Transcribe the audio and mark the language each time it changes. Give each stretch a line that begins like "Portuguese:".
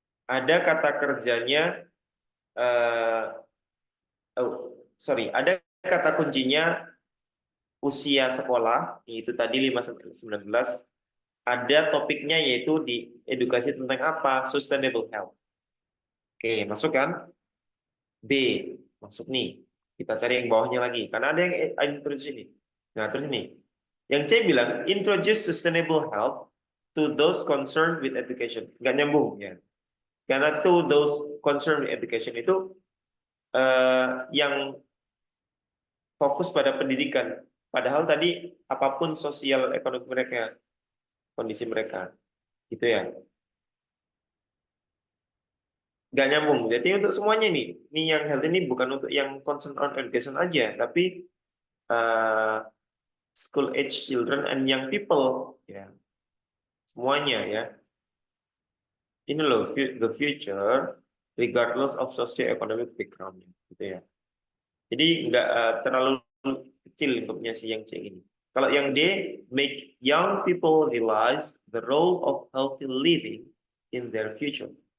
Indonesian: Ada kata kerjanya, ada kata kuncinya usia sekolah, yaitu tadi 5 sampai 19. Ada topiknya yaitu di edukasi tentang apa? Sustainable health. Oke, masuk kan? B, masuk nih. Kita cari yang bawahnya lagi, karena ada yang introduce ini. Nah, terus ini. Yang C bilang,
English: introduce sustainable health to those concerned with education.
Indonesian: Nggak nyambung, ya. Karena
English: to those concerned with education
Indonesian: itu yang fokus pada pendidikan. Padahal tadi apapun sosial ekonomi mereka, kondisi mereka. Gitu ya. Nggak nyambung. Jadi untuk semuanya nih, ini yang health ini bukan untuk yang
English: concern on education
Indonesian: aja, tapi
English: school age children and young people, ya,
Indonesian: semuanya ya. Ini loh
English: the future regardless of socio-economic background,
Indonesian: gitu ya. Jadi nggak terlalu kecil lingkupnya si yang C ini. Kalau yang D,
English: make young people realize the role of healthy living in their future.